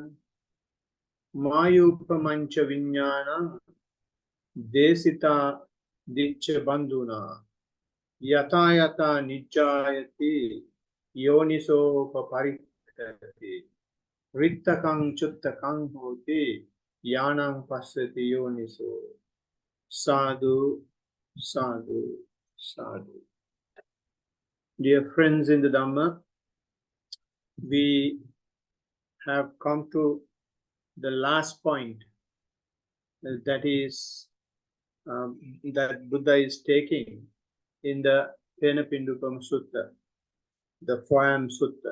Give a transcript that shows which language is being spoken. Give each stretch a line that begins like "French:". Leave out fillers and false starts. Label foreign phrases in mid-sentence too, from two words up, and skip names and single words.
Pali: Mayupamancha viññāna desita dicca bandhuna yata yata nijjayati yoniso paparikkati rittakang chuttakang hoti yanang passati yoniso. Sadhu, sadhu, sadhu.
English: Dear friends in the Dhamma, we have come to the last point, that is that Buddha is taking in the Penapindukam Sutta, the Phoam Sutta.